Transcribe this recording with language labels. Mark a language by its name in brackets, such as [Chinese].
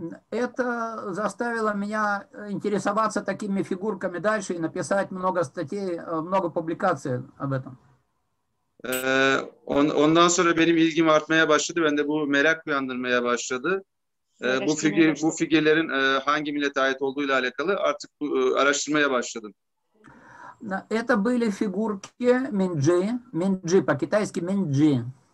[Russian] Это заставило меня интересоваться такими фигурками дальше и написать много статей, много публикаций об этом. [Turkish] Ondan sonra benim ilgim artmaya başladı. Ben de bu merak uyandırmaya başladı. Bu figürlerin hangi millete ait olduğuyla alakalı artık araştırmaya başladım. [Russian] Это были фигурки Минджи, по-китайски Минджи.